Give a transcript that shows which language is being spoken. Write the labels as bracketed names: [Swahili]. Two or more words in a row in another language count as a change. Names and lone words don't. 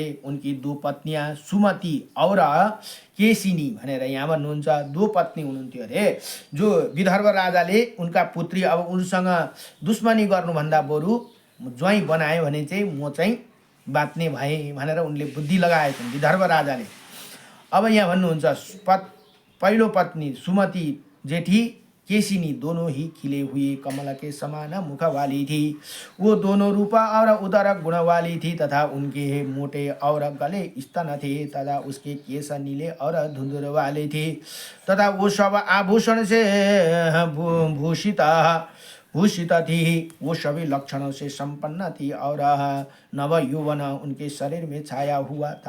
[Hindi] उनकी 2 पत्नियां [Nepali] सुमति और केसिनी भनेर यहाँ भन्नुहुन्छ। 2 पत्नी हुनुहुन्थ्यो अरे। जो विदर्भ राजाले उनका पुत्री अब उनसँग दुश्मनी गर्नुभन्दा बरु ज्वाइँ बनायो भने चाहिँ म चाहिँ बाँच्ने भए भनेर उनले बुद्धि लगाए छन् विदर्भ राजाले। अब यहाँ भन्नुहुन्छ पहिलो पत्नी सुमति जेठी केसिनी [Hindi] दोनों ही खिले हुए कमल के समान मुख वाली थी। वो दोनों रूपा और उदर गुण वाली थी तथा उनके मोटे और गले स्तन थे तथा उसके केस नीले और धुंधुर वाले थे तथा वो सब आभूषण से भूषित भूषित थी, वो सभी लक्षणों से संपन्न थी और नव यौवन उनके शरीर में छाया हुआ था।